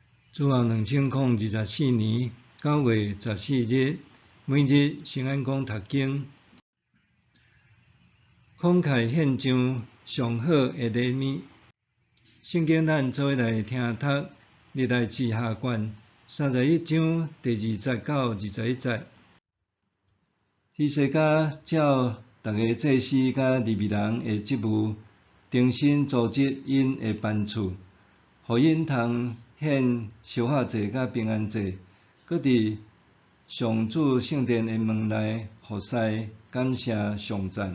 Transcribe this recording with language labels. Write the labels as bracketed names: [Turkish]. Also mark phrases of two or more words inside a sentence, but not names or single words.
[Min Nan Chinese] 自往2024年9月14日，每日圣安宫读经，慷慨献上上好的礼物。圣经咱做来听读，历代志下卷31章第20到21节。希西家照逐个祭司甲利未人的职务，重新组织因的班厝，互因通献烧化祭甲平安祭，搁伫上主圣殿的门内服侍，感谢上赞。